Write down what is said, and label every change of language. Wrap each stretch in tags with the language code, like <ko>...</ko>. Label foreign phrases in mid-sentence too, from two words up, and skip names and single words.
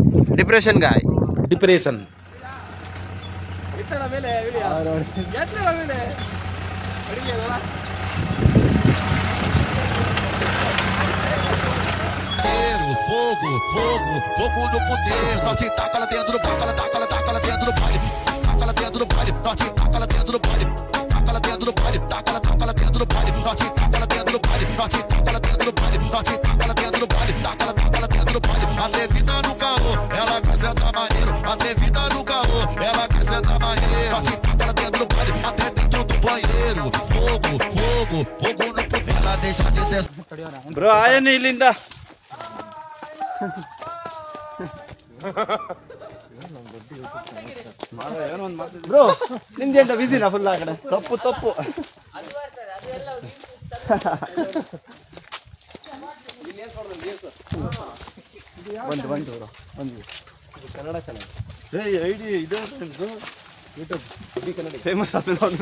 <kn>ಡಿಪ್ರೆಷನ್ ಗಾಯ್. ಡಿಪ್ರೆಷನ್.</kn> <pt>Fogo, fogo, fogo no poder. Norte, taca lá dentro, taca lá, taca lá, taca lá dentro do baile. Taca lá dentro do baile. Norte, taca lá dentro do baile. Taca lá dentro do baile. Taca lá dentro do baile. Norte, taca lá dentro do baile. Norte, taca lá dentro do baile. Norte, taca lá dentro do baile. Taca lá dentro do baile. Atrevida no carro, ela quer sentar maneiro. Atrevida no carro, ela quer sentar maneiro. Norte, taca lá dentro do baile. Até dentro do banheiro. Fogo, fogo, fogo no poder. Ela deixa de ser.</pt> <kn>ಬ್ರೋ ಆಯನ ಇಲ್ಲಿಂದ. ಬ್ರೋ ನಿಮ್ಗೆ ಎಂತ ಬಿಸಿನಾ ಫುಲ್ ಆ ಕಡೆ? ತಪ್ಪು ತಪ್ಪು. ಬಂದು ಬಂದು ಬ್ರೋ ಬಂದು ಕನ್ನಡ ಚಾನಲ್ ಐಡಿ ಇದೆ ಯೂಟ್ಯೂಬ್ ಫೇಮಸ್ ಆಗ್ತದೆ.</kn>